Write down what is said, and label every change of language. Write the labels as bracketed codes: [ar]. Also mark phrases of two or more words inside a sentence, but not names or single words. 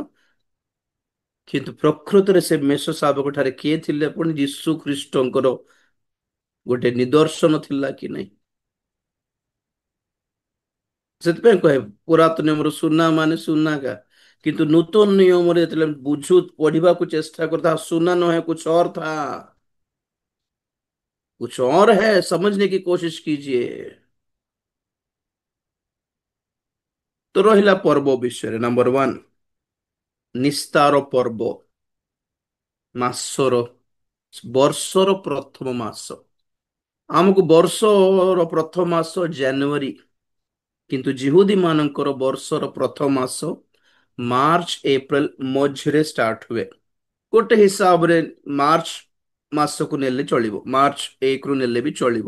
[or] କିନ୍ତୁ ପ୍ରକୃତରେ ସେ ମେଷ ଶାବକ ଠାରେ କିଏ ଥିଲେ? ପୁଣି ଯୀଶୁ ଖ୍ରୀଷ୍ଟଙ୍କର ଗୋଟେ ନିଦର୍ଶନ ଥିଲା କି ନାହିଁ? ସେଥିପାଇଁ କହେ ପୁରାତନ ନିୟମର ସୁନା ମାନେ ସୁନା କା, କିନ୍ତୁ ନୂତନ ନିୟମରେ ଯେତେବେଳେ ପଢିବାକୁ ଚେଷ୍ଟା [hi] करता, सुना न है कुछ और था, कुछ और है, समझने की कोशिश कीजिए। तो रहिला पर्व विषय नंबर 1, निस्तार पर्व। [or] ମାସର ବର୍ଷର ପ୍ରଥମ ମାସ। ଆମକୁ ବର୍ଷର ପ୍ରଥମ ମାସ ଜାନୁଆରୀ, କିନ୍ତୁ ଜିହୁଦୀ ମାନଙ୍କର ବର୍ଷର ପ୍ରଥମ ମାସ ମାର୍ଚ୍ଚ ଏପ୍ରିଲ ମଝିରେ ଷ୍ଟାର୍ଟ ହୁଏ। ଗୋଟେ ହିସାବରେ ମାର୍ଚ୍ଚ ମାସକୁ ନେଲେ ଚଳିବ, ମାର୍ଚ୍ଚ 1 ରୁ ନେଲେ ବି ଚଳିବ।